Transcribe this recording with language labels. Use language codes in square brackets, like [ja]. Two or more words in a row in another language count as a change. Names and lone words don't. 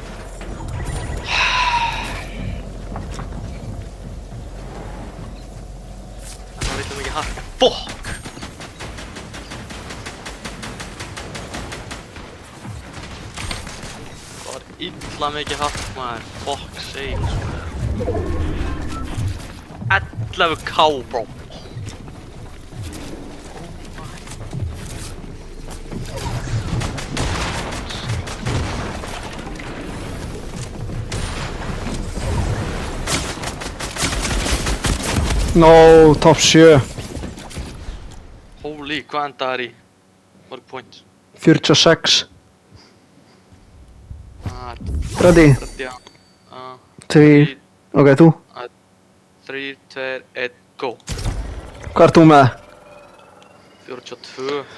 [is] Það vilja mikið harka. Fuck! Það var illa mikið hark maður. [en] Fuck sake. 11k bro. No, top 7. Holy, [is] hvað endaði þær í? Mörg point. 46. Ah, [en] Ready? 30. [is] 3. Ok, þú? [en] 3, 2, 1, go. [is] Hvað ert þú með? 42.